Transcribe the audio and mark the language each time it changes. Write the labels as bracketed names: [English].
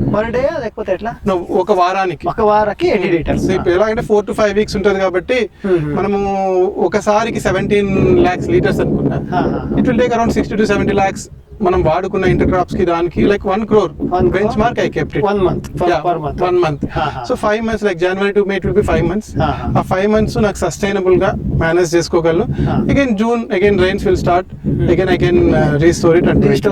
[Telugu] Per day లేకపోతే ఎట్లా? ఒక వారానికి [English] 80 liters. [Telugu] ఎలా అంటే 4 to 5 weeks ఉంటుంది కాబట్టి మనము ఒకసారికి 17 lakhs liters అనుకున్నా, [English] it will take around 60 to 70 lakhs [Telugu] మనం వాడుకున్న ఇంటర్ క్రాప్స్ కి దానికి [English] Like 1 crore benchmark I kept it. 1 month. So 5 months like January to May it will be 5 months. [Telugu] ఆ 5 months నాకు సస్టైనబుల్ గా మేనేజ్ చేసుకోగలను. [English] again June again rains will start, again I can restore it [Telugu] and